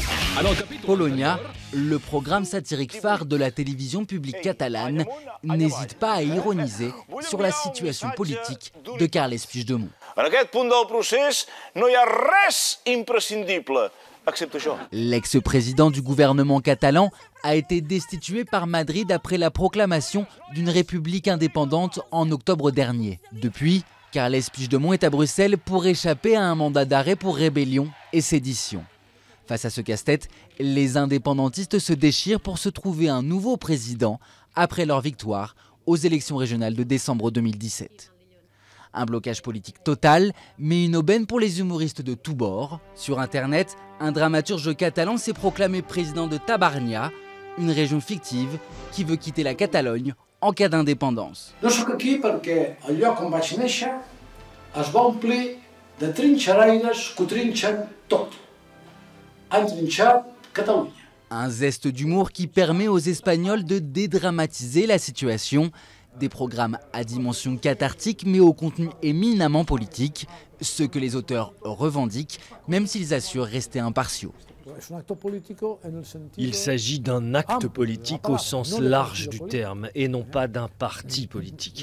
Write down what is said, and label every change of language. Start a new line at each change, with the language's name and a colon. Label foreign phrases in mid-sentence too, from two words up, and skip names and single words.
French: Polonia, le programme satirique phare de la télévision publique catalane, n'hésite pas à ironiser sur la situation politique de Carles Puigdemont.
Catalan: En aquest punt del procés no hi ha res imprescindible, excepte això.
French: L'ex-président du gouvernement catalan a été destitué par Madrid après la proclamation d'une république indépendante en octobre dernier. Depuis, Carles Puigdemont est à Bruxelles pour échapper à un mandat d'arrêt pour rébellion et sédition. Face à ce casse-tête, les indépendantistes se déchirent pour se trouver un nouveau président après leur victoire aux élections régionales de décembre 2017. Un blocage politique total, mais une aubaine pour les humoristes de tous bords. Sur Internet, un dramaturge catalan s'est proclamé président de Tabarnia, une région fictive qui veut quitter la Catalogne en cas d'indépendance.
Catalan: No sóc aquí perquè el lloc on vaig néixer es va omplir de trinxeraires que ho trinxen tot. Han trinxat Catalunya.
French: Un zeste d'humour qui permet aux Espagnols de dédramatiser la situation. Des programmes à dimension cathartique mais au contenu éminemment politique, ce que les auteurs revendiquent, même s'ils assurent rester impartiaux. Il s'agit d'un acte politique au sens large du terme et non pas d'un parti politique.